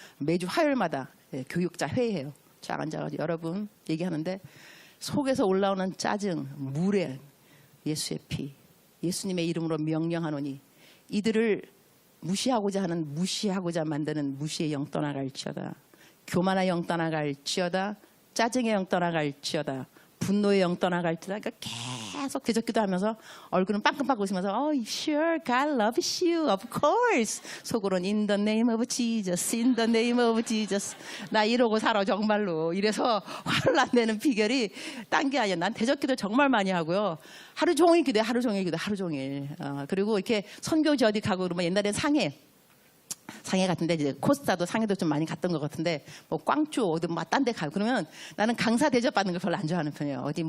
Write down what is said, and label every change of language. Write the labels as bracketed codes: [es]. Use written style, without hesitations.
[ko] 매주 화요일마다 교육자 회의해요. 쫙 앉아가지고 여러분 얘기하는데 속에서 올라오는 짜증, 물에 예수의 피, 예수님의 이름으로 명령하노니 이들을 무시하고자 만드는 무시의 영 떠나갈지어다. 교만의 영 떠나갈지어다. 짜증의 영 떠나갈지어다. 분노의 영 떠나갈지어다. 그러니까 계속 대적기도 하면서 얼굴은 빵긋빵긋 웃으면서 [en] Oh sure God loves you of course. [ko] 속으로는 [en] In the name of Jesus, In the name of Jesus. [ko] 나 이러고 살아 정말로. 이래서 화를 안 내는 비결이 딴 게 아니야. 난 대적기도 정말 많이 하고요. 하루 종일 기도해. 하루 종일. 그리고 이렇게 선교지 어디 가고 그러면 옛날엔 상해 같은데 이제 코스타도 상해도 좀 많이 갔던 것 같은데 뭐 꽝쭈 어디 뭐 딴 데 가고 그러면 나는 강사 대접 받는 걸 별로 안 좋아하는 편이에요.